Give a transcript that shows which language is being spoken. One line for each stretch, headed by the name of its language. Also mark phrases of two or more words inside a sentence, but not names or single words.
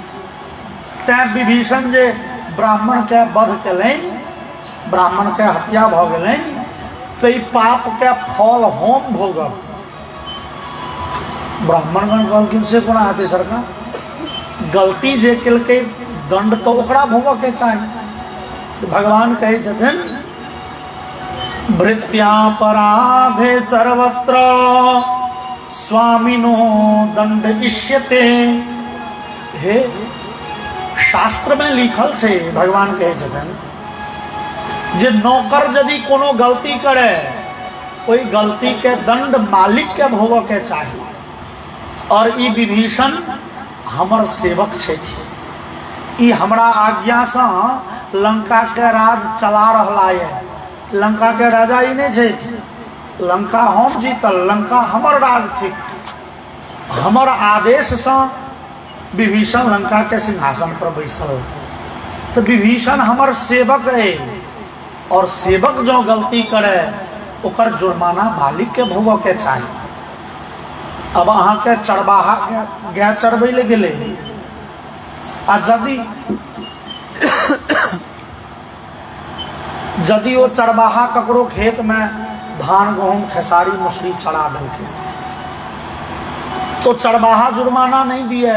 Maithili: तैं विभीषण जे ब्राह्मण के वध केलनि, ब्राह्मण के हत्या भऽ गेलनि, तो ई पाप के फल हम भोगब। ब्राह्मणगण कहलखिन से कोना हेतै सरकार, गलती जे केलकै दंड तो ओकरा भोगऽ के चाही।
Sanskrit: भगवान कहे छथिन भृत्यापराधे सर्वत्र स्वामिनो दंड इष्यते।
Maithili: हे शास्त्र में लिखल छे, भगवान कहे छथिन जे नौकर यदि कोनो गलती करे, ओई गलती के दंड मालिक के भोगऽ के चाही। और ई विभीषण हमर सेवक छथि, ई हमरा आज्ञा से लंका के राज चला रहला है। लंका के राजा ही नहीं छथि, लंका हम जीतल, लंका हमर राज थी। हमर आदेश से विभीषण लंका के सिंहासन पर बैसल। तो विभीषण हमर सेवक है, और सेवक जो गलती करे ओकर जुर्माना मालिक के भोगऽ के चाही। अब अहाँ के चरवाहा गाय चरबै ले गेले, आ यदि वो चरवाहा ककरो खेत में धान गहूम खेसारी मसूरी चढ़ा देलकै, तो चरवाहा जुर्माना नहीं दिए।